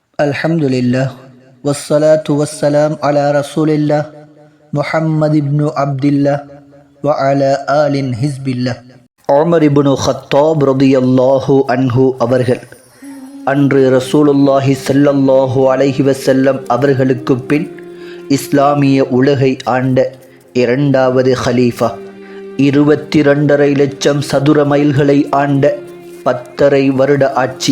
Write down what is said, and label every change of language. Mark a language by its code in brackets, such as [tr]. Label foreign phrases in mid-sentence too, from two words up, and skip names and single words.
[ar] الحمد لله والصلاة والسلام على رسول الله محمد بن عبد الله وعلى آل حزب الله. [ta] உமர் இப்னு கத்தாப் [ar] رضي الله عنه [ta] அவர்கள் அன்று [ar] رسول الله صلى الله عليه وسلم [ta] அவர்களுக்கு பின் இஸ்லாமிய உலகை ஆண்ட இரண்டாவது ஹலீஃபா. 22.5 லட்சம் சதுர மைல்களை ஆண்ட 10.5 வருட ஆட்சி.